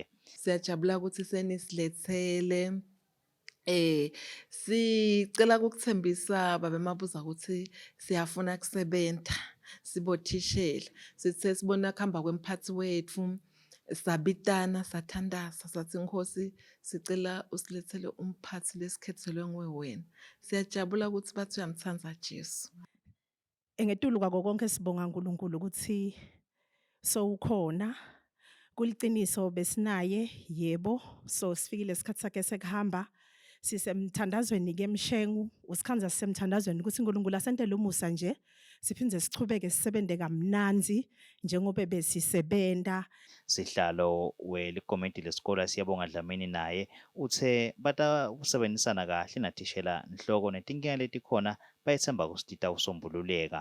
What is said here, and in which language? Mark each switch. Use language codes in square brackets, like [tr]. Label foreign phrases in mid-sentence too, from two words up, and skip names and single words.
[ss] Siyajabula ukuthi senisilethele sicela ukukuthembisa baba Mabuza ukuthi siyafuna kusebenza sibothishela sithe sibona kuhamba kwemphathi wethu sabitana sathandaza sathi Nkosi sicela usilethele umphathi lesikhethelwe nguwe wena siyajabula ukuthi bathi uyamthanda Jesu. Engetulu kwako konke sibonga uNkulunkulu ukuthi sowukhona kuliciniso besinaye yebo so sifikile isikhathi sakhe sekuhamba sisemthandazweni ke Mshengu usikhanza sisemthandazweni ukuthi uNkulunkulu asentele umusa nje siphinde sichubeke sisebende kamnanzi njengoba besisebenda. Sihlalo welikomiti lesikole siyabonga Dlamini naye uthe bata usebenzisana kahle nathishela Nhloko netinkinga letikhona bayethemba ukuthi titawusombululeka.